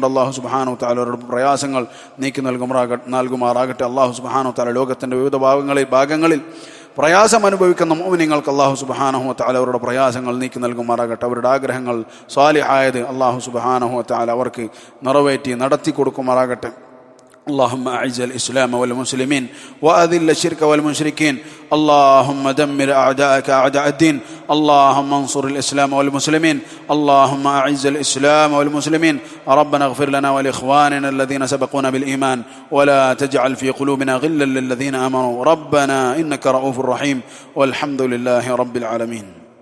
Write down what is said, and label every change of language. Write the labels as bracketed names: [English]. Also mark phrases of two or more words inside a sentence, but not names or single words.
[Arabic] الله سبحانه [Malayalam] വ തആലയുടെ പ്രയാസങ്ങൾ നീക്കി നൽകുമാറാകട്ടെ. [Arabic] الله سبحانه وتعالى [Malayalam] ലോകത്തിന്റെ വിവിധ ഭാഗങ്ങളിൽ പ്രയാസം അനുഭവിക്കുന്ന മുഅ്മിനീങ്ങൾക്ക് [Arabic] الله سبحانه وتعالى [Malayalam] അവരുടെ പ്രയാസങ്ങൾ നീക്കി നൽകുമാറാകട്ടെ. അവരുടെ ആഗ്രഹങ്ങൾ സ്വാലിഹായത് [Arabic] الله سبحانه وتعالى [Malayalam] അവർക്ക് നിറവേറ്റി നടത്തി കൊടുക്കുമാറാകട്ടെ. [Arabic] اللهم أعز الإسلام والمسلمين وأذل الشرك والمشركين. اللهم دمر أعداءك أعداء الدين. اللهم انصر الإسلام والمسلمين. اللهم أعز الإسلام والمسلمين. ربنا اغفر لنا ولإخواننا الذين سبقونا بالإيمان ولا تجعل في قلوبنا غلا للذين آمنوا ربنا إنك رؤوف رحيم والحمد لله رب العالمين.